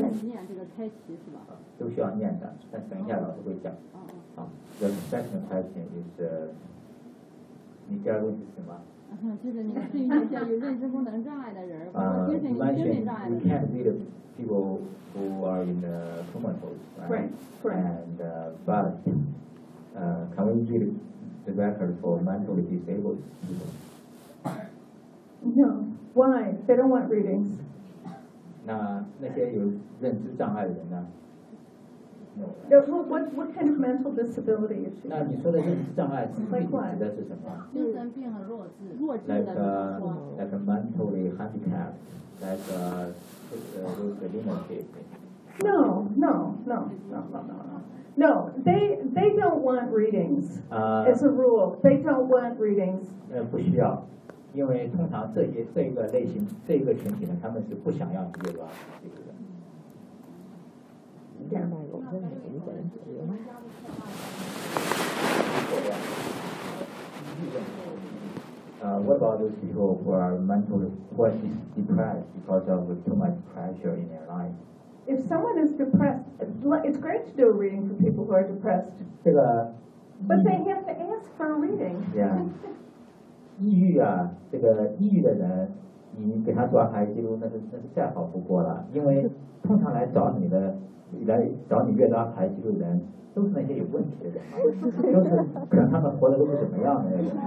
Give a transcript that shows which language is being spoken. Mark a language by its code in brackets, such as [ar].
[zh] 你需要念这个开启是吧？都需要念的，但等一下老师会讲。 [en] The second question is， [zh] 你第二个问题是什么？就是你对于那些有认知功能障碍的人，或者精神障碍的人。 [en] You can't meet people who are in the comatose, right? But can we get the record for mentally disabled people? No. Why? They don't want readings. [zh] 那些有认知障碍的人呢？有。 [en] What kind of mental disability is [zh] it? 那你说的认知障碍指的是什么？精神病和弱智的。 [en] Like a mentally handicapped, like disability. No. They don't want readings. As a rule, they don't want readings. [zh] 不需要。因为通常这个类型这个群体呢，他们是不想要阅读这个的。 [en] What about those people who are mentally depressed because of too much pressure in their life? If someone is depressed, it's great to do a reading for people who are depressed. [zh] 这个。 [en] But they have to ask for a reading. Yeah. [zh] 抑郁啊，这个抑郁的人，你给他做阿卡西记录，那是再好不过了。因为通常来找你阅读阿卡西记录的人，都是那些有问题的人，就是可能他们活得都不怎么样的人。